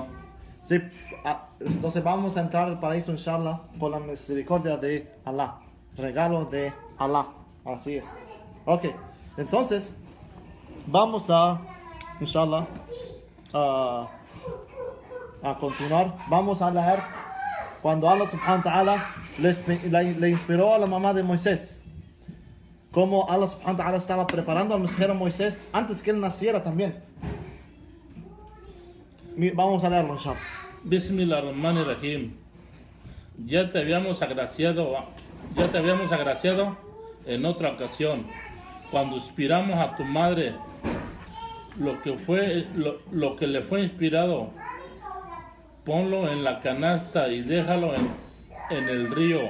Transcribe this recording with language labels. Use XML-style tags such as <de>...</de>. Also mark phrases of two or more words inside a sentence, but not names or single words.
<es>sí, entonces vamos a entrar al paraíso, inshallah, con la misericordia de Allah. Regalo de Allah. Así es. Ok, entonces vamos a, inshallah, a continuar. Vamos a leer cuando</es> <ar>الله سبحانه وتعالى</ar> <es>le inspiró a la mamá de Moisés. Como</es> <ar>الله سبحانه وتعالى</ar> <es>estaba preparando al mensajero Moisés antes que él naciera también. Vamos a leerlo, inshallah.</es> <ar>بسم الله الرحمن الرحيم.</ar> <es>Ya te habíamos agraciado en otra ocasión, cuando inspiramos a tu madre lo que le fue inspirado. Ponlo en la canasta y déjalo en el río.</es>